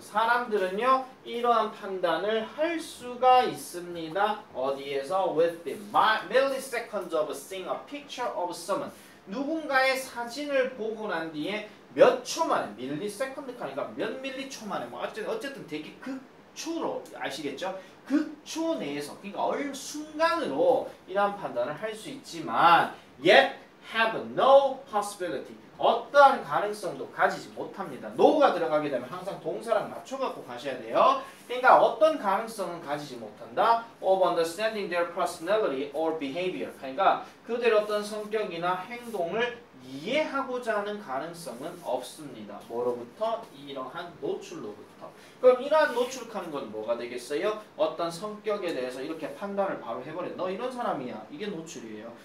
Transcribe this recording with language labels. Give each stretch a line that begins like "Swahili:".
Korean: 사람들은요 이러한 판단을 할 수가 있습니다. 어디에서?
English: Within milliseconds of seeing a picture of someone.
Korean: 누군가의 사진을 보고 난 뒤에 몇 초 만에, 밀리세컨드 하니까 몇 밀리초 만에, 뭐 어쨌든 되게 극초로 아시겠죠? 극초 내에서, 그러니까 순간으로 이러한 판단을 할 수 있지만
English: yet have no possibility.
Korean: 어떠한 가능성도 가지지 못합니다. no가 들어가게 되면 항상 동사랑 맞춰갖고 가셔야 돼요. 그러니까 어떤 가능성은 가지지 못한다.
English: of understanding their personality or behavior.
Korean: 그러니까 그들의 어떤 성격이나 행동을 이해하고자 하는 가능성은 없습니다. 뭐로부터? 이러한 노출로부터. 그럼 이러한 노출하는 건 뭐가 되겠어요? 어떤 성격에 대해서 이렇게 판단을 바로 해버려. 너 이런 사람이야. 이게 노출이에요.